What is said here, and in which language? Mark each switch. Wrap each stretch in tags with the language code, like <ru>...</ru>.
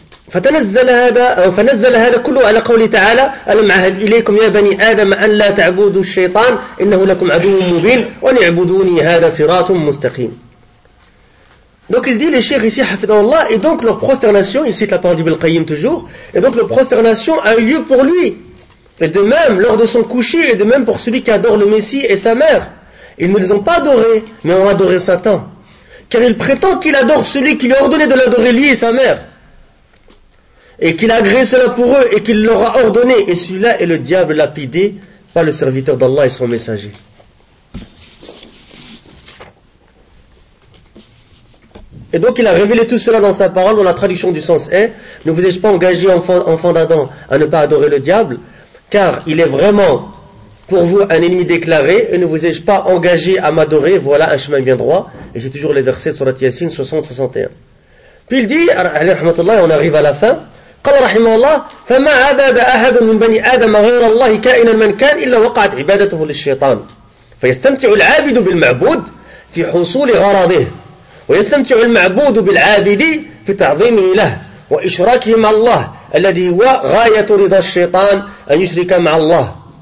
<ar>فنزل هذا كله على قوله تعالى ألم عهد إليكم يا بني آدم أن لا تعبدوا الشيطان إنه لكم عدو مبين وأن اعبدوني هذا صراط مستقيم</ar> <fr>Donc il dit, les cheikhs ici, hafidhahu Allah, et donc leur prosternation, il cite la parole d'Ibn al-Qayyim toujours, et donc leur prosternation a eu lieu pour lui. Et de même, lors de son coucher, et de même pour celui qui adore le Messie et sa mère. Ils ne les ont pas adorés, mais ont adoré Satan. Car il prétend qu'il adore celui qui lui a ordonné de l'adorer lui et sa mère. Et qu'il a agréé cela pour eux, et qu'il leur a ordonné. Et celui-là est le diable lapidé, pas le serviteur d'Allah et son messager. Et donc il a révélé tout cela dans sa parole, dont la traduction du sens est « Ne vous ai-je pas engagé, enfant d'Adam, à ne pas adorer le diable, car il est vraiment pour vous un ennemi déclaré, et ne vous ai-je pas engagé à m'adorer, voilà un chemin bien droit. » Et c'est toujours les versets sur la Yassine 60-61. Puis il dit, alayhi rahmatullah, et on arrive à la fin,</fr> <ar>« قال رحمه الله فما عباد أحد من بني آدم غير الله كائنا من كان إلا وقعت عبادته للشيطان فيستمتع العابد بالمعبود في حصول غرضه ويستمتع المعبود بالعابد في تعظيمه له وإشراكه مع الله الذي هو غاية رضا الشيطان أن يشرك مع الله</ar>